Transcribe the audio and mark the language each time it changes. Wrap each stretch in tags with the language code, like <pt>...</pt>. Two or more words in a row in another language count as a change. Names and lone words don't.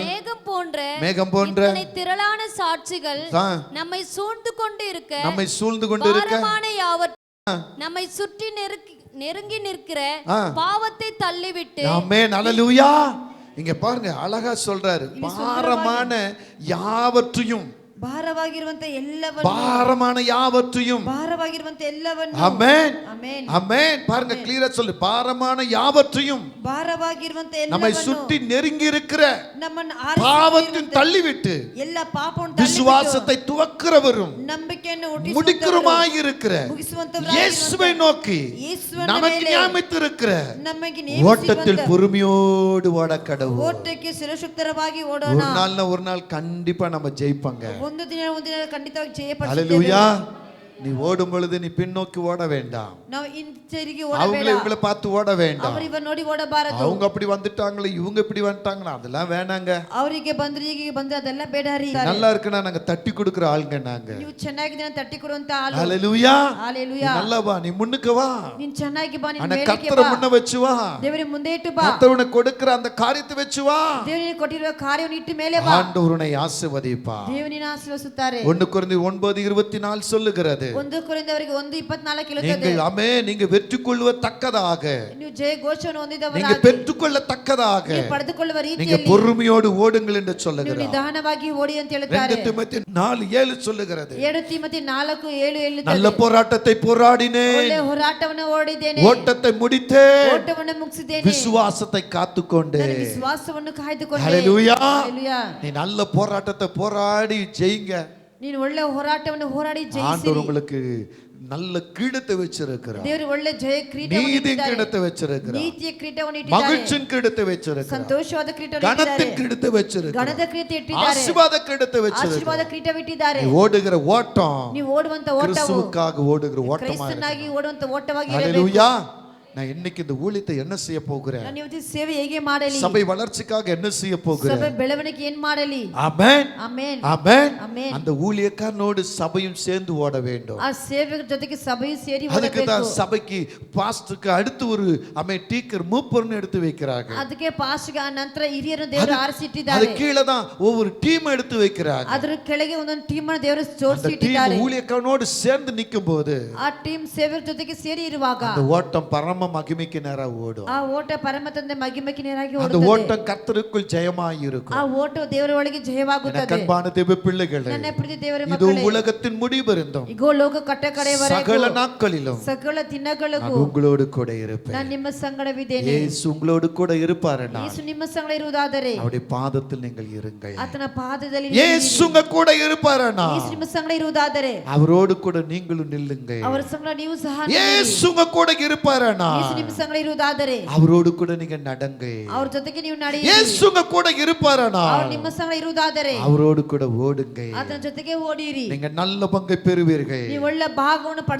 <ta>மேகம் போன்ற இத்தனை திரளான சாட்சிகள் நம்மை சூழ்ந்து கொண்டு இருக்க பாரமான யாவற்றையும் நம்மை சுற்றி நெருங்கி நிற்கிற பாவத்தை தள்ளிவிட்டு. ஆமென். ஹல்லேலூயா. இங்க பாருங்க, அழகா சொல்றாரு, பாரமான யாவற்றையும்,</ta> <kn>ಭಾರವಾಗಿರುವಂತ ಎಲ್ಲವನ್ನು,</kn> <ta>பாரமான யாவற்றையும்,</ta> <kn>ಭಾರವಾಗಿರುವಂತ ಎಲ್ಲವನ್ನು.</kn> <ta>ஆமென்</ta> <kn>ಆಮೆನ್.</kn> <ta>ஆமென். பாருங்க, கிளியரா சொல்லு, பாரமான யாவற்றையும்</ta> <kn>ಭಾರವಾಗಿರುವಂತ</kn> <ta>நம்மை</ta> <kn>ಎಲ್ಲವನ್ನು,</kn> <ta>சுற்றி நெருங்கி இருக்கிற</ta> <kn>ನಮ್ಮನ್ನು</kn> <ta>பாவத்தின் தள்ளிவிட்டு</ta> <kn>ಎಲ್ಲ ಪಾಪವನ್ನು</kn> <ta>விசுவாசத்தை துவக்கிறவரும்</ta> <kn>ನಂಬಿಕೆಯನ್ನು</kn> <ta>முடிக்கிறமாய் இருக்கிற</ta> <kn>ಮುಗಿಸುವಂತವರಾಗಿರುವಂತ</kn> <ta>இயேசுவை நோக்கி</ta> <kn>ಯೇಸುವಿನ</kn> <ta>நமக்கு</ta> <kn>ಮೇಲೆ</kn> <ta>நியமித்திருக்கிற</ta> <kn>ನಮಗೆ</kn> <ta>ஓட்டத்தில் பொறுமையோடு ஓட கடவுள்.</ta> <kn>ಓಟಕ್ಕೆ ಶಿರಶುಕ್ತರವಾಗಿ ಓಡೋಣ.</kn> <ta>ஒரு நாள்னா ஒரு நாள் கண்டிப்பா நம்ம ஜெயிப்பாங்க.</ta> <kn>ಒಂದು ದಿನ ಖಂಡಿತವಾಗಿ ಜಯಪಡಿಸುತ್ತೇವೆ.</kn> <ta>ஹல்லேலூயா. நீ ஓடும் பொழுது நீ பின்னோக்கி ஓட வேண்டாம்.</ta> <kn>ನಾವು ಹಿಂತಿರುಗಿ</kn> <ta>அவங்கள</ta> <kn>ಓಡಬೇಡ.</kn> <ta>இவங்கள பார்த்து ஓட வேண்டாம்.</ta> <kn>ಅವರು ಇವ ನೋಡಿ ಓಡಬಾರದು.</kn> <ta>அவங்க அப்படி வந்துட்டாங்களே, இவங்க இப்படி வந்துட்டாங்களா, அதெல்லாம் வேணாங்க.</ta> <kn>ಅವರಿಗೆ ಬಂದ್ರೆ ಈಗ ಬಂದ್ರೆ ಅದೆಲ್ಲ ಬೇಡ ರೀ.</kn> <ta>நல்லா இருக்குன்னா நாங்க தட்டி கொடுக்கிற ஆளுங்க நாங்க.</ta> <kn>ನೀವು ಚೆನ್ನಾಗಿದ್ದೀನ ತಟ್ಟಿ ಕೊಡುವಂತ ಆಳು.</kn> <ta>ஹல்லேலூயா.</ta> <kn>ಹಲ್ಲೆಲೂಯಾ.</kn> <ta>நீ நல்லா வா, நீ முன்னுக்கு வா,</ta> <kn>ನೀನು ಚೆನ್ನಾಗಿ ಬಾ, ನೀನು</kn> <ta>ஆனா</ta> <kn>ಮೇಲಕ್ಕೆ</kn> <ta>கர்த்தரை</ta> <kn>ಬಾ,</kn> <ta>முன்ன வச்சு வா,</ta> <kn>ದೇವರ ಮುಂದೆ ಇಟ್ಟು ಬಾ,</kn> <ta>கர்த்தர் உனக்கு கொடுக்கிற அந்த காரியத்தை வச்சு வா,</ta> <kn>ದೇವರಿಗೆ ಕೊಟ್ಟಿರುವ ಕಾರ್ಯವನ್ನು ಇಟ್ಟು ಮೇಲೆ ಬಾ,</kn> <ta>ஆண்டவர் உன்னை ஆசீர்வதிப்பா.</ta> <kn>ದೇವನಿನ ಆಶೀರ್ವದಿಸುತ್ತಾರೆ.</kn> <ta>1 கொரிந்தியர் 9:24 சொல்லுகிறது,</ta> <kn>1 ಕೊರಿಂಥದವರಿಗೆ 1:24 ಹೇಳುತ್ತದೆ,</kn> <ta>நீங்கள் ஆமென், நீங்க வெற்றி கொள்வதற்காக,</ta> <kn>ನೀವು ಜಯ ಘೋಷವನ್ನು</kn> <ta>நீங்க</ta> <kn>ಹೊಂದಿದವರಾಗಿ,</kn> <ta>பெற்றுக்கொள்ளத்தக்கதாக</ta> <kn>ನೀವು ಪಡೆದುಕೊಳ್ಳುವ</kn> <ta>நீங்க</ta> <kn>ರೀತಿಯಲ್ಲಿ</kn> <ta>பொறுமையோடு ஓடுங்கள் என்று</ta> <kn>ನೀವು</kn> <ta>சொல்லுகிறார்.</ta> <kn>ನಿಧಾನವಾಗಿ ಓಡಿ ಅಂತ ಹೇಳುತ್ತಾರೆ.</kn> <ta>2 தீமோத்தேயு 4:7 சொல்லுகிறது,</ta> <kn>2 ತಿಮೋಥಿ 4:7 ಹೇಳುತ್ತದೆ,</kn> <ta>நல்ல போராட்டத்தை போராடினேன்,</ta> <kn>ಒಳ್ಳೆ ಹೋರಾಟವನ್ನು ಓಡಿದ್ದೇನೆ,</kn> <ta>ஓட்டத்தை முடித்தேன்,</ta> <kn>ಓಟವನ್ನು ಮುಗಿಸಿದ್ದೇನೆ,</kn> <ta>விசுவாசத்தை காத்துக்கொண்டேன்.</ta> <kn>ನನ್ನ ವಿಶ್ವಾಸವನ್ನು ಕಾಯ್ದುಕೊಂಡೆ.</kn> <ta>ஹல்லேலூயா.</ta> <kn>ಹಲ್ಲೆಲೂಯಾ.</kn> <ta>நீ நல்ல போராட்டத்தை போராடி ஜெயிங்க.</ta> <kn>ನೀನು ಒಳ್ಳೆ ಹೋರಾಟವನ್ನು ಹೋರಾಡಿ</kn> <ta>ஆண்டவர்</ta> <kn>ಜಯಿಸಿರಿ.</kn> <ta>உங்களுக்கு நல்ல கிரீடத்தை வச்சிருக்கிறார்.</ta> <kn>ದೇವರು ಒಳ್ಳೆ ಜಯ ಕಿರೀಟವನ್ನು</kn> <ta>நீதியின்</ta> <kn>ಇಟ್ಟಿದ್ದಾರೆ.</kn> <ta>கிரீடத்தை வச்சிருக்கிறார்.</ta> <kn>ನೀತಿಯ ಕಿರೀಟವನ್ನು ಇಟ್ಟಿದ್ದಾರೆ.</kn> <ta>மகிழ்ச்சியின் கிரீடத்தை வச்சிருக்கிறார்.</ta> <kn>ಸಂತೋಷವಾದ ಕಿರೀಟವನ್ನು</kn> <ta>கனத்தின்</ta> <kn>ಇಟ್ಟಿದ್ದಾರೆ.</kn> <ta>கிரீடத்தை வச்சிருக்கிறார்.</ta> <kn>ಗಣದ ಕಿರೀಟ ಇಟ್ಟಿದ್ದಾರೆ.</kn> <ta>ஆசீர்வாத கிரீடத்தை</ta> <kn>ಆಶೀರ್ವಾದ</kn> <ta>வச்சிருக்கிறார்.</ta> <kn>ಕಿರೀಟವಿಟ್ಟಿದ್ದಾರೆ.</kn> <ta>நீ ஓடுகிற ஓட்டம்</ta> <kn>ನೀವು ಓಡುವಂತ ಓಟವು</kn> <ta>கிறிஸ்துவுக்காக ஓடுகிற ஓட்டமா</ta> <kn>ಕ್ರಿಸ್ತನಾಗಿ</kn> <ta>இருக்கு.</ta> <kn>ಓಡುವಂತ ಓಟವಾಗಿ ಇರಬೇಕು.</kn> <ta>ஹல்லேலூயா. நான் இன்னைக்கு இந்த ஊழியத்தை என்ன செய்ய போகிறேன்,</ta> <kn>ನಾನು ಇವತ್ತು ಸೇವೆ ಹೇಗೆ ಮಾಡಲಿ,</kn> <ta>சபை வளர்ச்சிக்காக என்ன செய்ய போகிறேன்.</ta> <kn>ಸಭೆ ಬೆಳವಣಿಗೆ ಏನ್ ಮಾಡಲಿ.</kn> <ta>ஆமென்</ta> <kn>ಆಮೆನ್</kn> <ta>ஆமென்.</ta> <kn>ಆಮೆನ್.</kn> <ta>அந்த ஊழியக்காரனோடு சபையும் சேர்ந்து ஓட வேண்டும்.</ta> <kn>ಆ ಸೇವಕರ ಜೊತೆಗೆ ಸಭೆಯು ಸೇರಿ</kn> <ta>அதுக்கு தான்</ta> <kn>ಓಡಬೇಕು.</kn> <ta>சபைக்கு பாஸ்டருக்கு அடுத்து ஒரு டீக்கர் மூப்பர்னு எடுத்து வைக்கிறாங்க.</ta> <kn>ಅದಕ್ಕೆ ಪಾಸ್ಟ್ಗೆ ಆ ನಂತರ ಹಿರಿಯರನ್ನು ದೇವರು</kn> <ta>அது</ta> <kn>ಆರಿಸಿಟ್ಟಿದ್ದಾರೆ.</kn> <ta>கீழே தான் ஒவ்வொரு டீம் எடுத்து வைக்கிறாங்க.</ta> <kn>ಅದರ ಕೆಳಗೆ ಒಂದೊಂದು ಟೀಮ್ ಅನ್ನು ದೇವರು</kn> <ta>அந்த</ta> <kn>ಜೋಡಿಸಿಟ್ಟಿದ್ದಾರೆ.</kn> <ta>டீம் ஊழியக்காரனோடு சேர்ந்து நிற்கும் போது</ta> <kn>ಆ ಟೀಮ್ ಸೇವಕರ ಜೊತೆಗೆ ಸೇರಿ ಇರುವಾಗ</kn> <ta>அந்த ஓட்டம் பரம மகிமைக்கு நேரா ஓடும்.</ta> <kn>ಆ ಓಟ ಪರಮ ತಂದೆ ಮಹಿಮೆಗೆ ನೇರಾಗಿ</kn> <ta>அந்த</ta> <kn>ಓಡುತ್ತದೆ.</kn> <ta>ஓட்டம் கர்த்தருக்குள் ஜெயமாய் இருக்கும்.</ta> <kn>ಆ ಓಟ ದೇವರ ಒಳಗೆ ಜಯವಾಗುತ್ತದೆ.</kn> <ta>அன்பான தேவ பிள்ளைகளே,</ta> <kn>ನನ್ನ ಪ್ರೀತಿ ದೇವರ</kn> <ta>இது</ta> <kn>ಮಕ್ಕಳೇ,</kn> <ta>உலகத்தின் முடிவெருந்தும்</ta> <kn>ಇಗೋ ಲೋಕ ಕಟ್ಟ ಕಡೆಯವರೆಗೂ</kn> <ta>சகல நாட்களிலும்</ta> <kn>ಸಕಲ ದಿನಗಳಿಗೂ</kn> <ta>நான் உங்களோடு கூட இருப்பேன்.</ta> <kn>ನಾನು ನಿಮ್ಮ ಸಂಗಡವಿದ್ದೇನೆ.</kn> <ta>இயேசு உங்களோடு கூட இருப்பாருன்னா</ta> <kn>ಯೇಸು ನಿಮ್ಮ ಸಂಗಡ ಇರುವುದಾದರೆ</kn> <ta>அவருடைய பாதத்தில் நீங்கள் இருங்கள்.</ta> <kn>ಆತನ ಪಾದದಲ್ಲಿ ನೀವು</kn> <ta>இயேசு உங்க கூட இருப்பாருன்னா</ta> <kn>ಯೇಸು ನಿಮ್ಮ ಸಂಗಡ ಇರುವುದಾದರೆ</kn> <ta>அவரோடு கூட நீங்களும் நில்லுங்கள்.</ta> <kn>ಅವರ ಸಂಗಡ ನೀವು ಸಹ ನಿಲ್ಲಿರಿ.</kn> <ta>இயேசு உங்க கூட இருப்பாருன்னா</ta> <kn>ಯೇಸು ನಿಮ್ಮ ಸಂಗಡ ಇರುವುದಾದರೆ</kn> <ta>அவரோடு கூட நீங்க நடங்க.</ta> <kn>ಅವ್ರ ಜೊತೆಗೆ ನೀವು ನಡೆಯಿರಿ.</kn> <ta>இயேசு உங்க கூட இருப்பாருன்னா</ta> <kn>ಅವ್ರು ನಿಮ್ಮ ಸಂಗಡ ಇರುವುದಾದರೆ</kn> <ta>அவரோடு கூட ஓடுங்க.</ta> <kn>ಆತನ ಜೊತೆಗೆ ಓಡಿರಿ.</kn> <ta>நீங்க நல்ல பங்கை பெறுவீர்கள்.</ta> <kn>ನೀವು ಒಳ್ಳೆ ಭಾಗವನ್ನು</kn> <ta>இயேசு</ta>